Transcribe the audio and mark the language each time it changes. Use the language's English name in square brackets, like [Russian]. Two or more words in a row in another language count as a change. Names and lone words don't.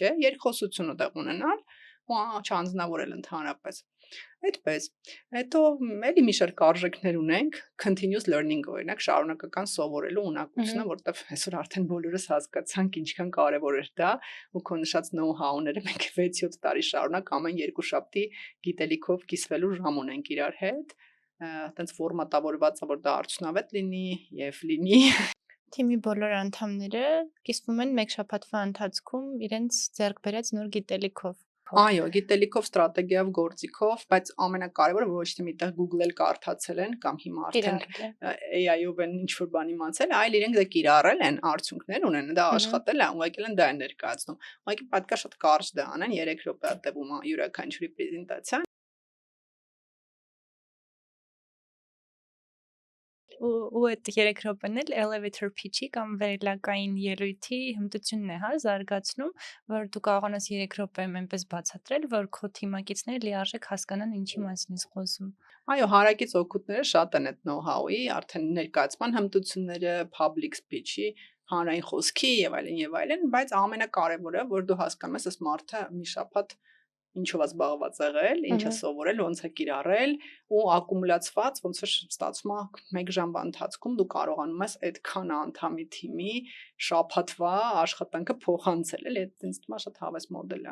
[Armenian] չէ, երկխոսություն ուտեղ ունենալ ու չանձնավորել ընդհանրապես։ Այդպես։ Հետո էլի մի շարք արժեքներ ունենք, [English] continuous learning [Armenian] օրինակ շարունակական սովորելու ունակությունը, որտեվ այսօր արդեն բոլորս հասկացանք ինչքան կարևոր է դա, ու քո նշած know-how-ները մենք 6-7 տարի շարունակ ամեն երկուշաբթի գիտելիքով կիսվելու ժամ ունենք իրար հետ, այտենց ֆորմատավորված է, որ դա արդյունավետ լինի եւ լինի։ Թիմի բոլոր անդամները կիսվում են մեկ շաբաթվա ընթացքում իրենց ձեռք բերած նոր գիտելիքով։ Այո, գիտելիքով, ստրատեգիայով, գործիքով, բայց ամենակարևորը ոչ թե միտեղ Google-ել կարդացել են կամ հիմա արդեն AI-ով են ինչ-որ բան իմացել, այլ իրենք դա կիրառել են, արդյունքներ ունեն, դա աշխատել է, ու եկել են դա ներկայացնում։ Ուղղակի պետք է շատ կարճ դա անեն, 3 րոպե տևում է յուրաքանչյուրի պրեզենտացիան։ Ու այդ 3 րոպեն էլ [English] elevator pitch-ի [Armenian] կամ վերելակային ելույթի հմտությունն է, հա, զարգացնում, որ դու կարողանաս 3 րոպեում այնպես բացատրել, որ քո թիմակիցները լիարժեք հասկանան ինչի մասին ես խոսում։ Այո, հարակից օգուտները շատ են այդ know-how-ի, արդեն ներկայացման հմտությունները, [English] public speech-ի, [Armenian] հանրային խոսքի եւ այլն, բայց ամենակարևորը, որ դու հասկանում ես, այս մարդը մի շաբաթ ինչով է զբաղված եղել, ինչ է սովորել, ոնց է կիրառել ու ակումուլացված ոնց որ ստացվում է 1 ժամվա ընթացքում դու կարողանում ես այդքան անդամի թիմի շաբաթվա աշխատանքը փոխանցել, էլի այդ ինձ թվում է շատ հավես մոդել է։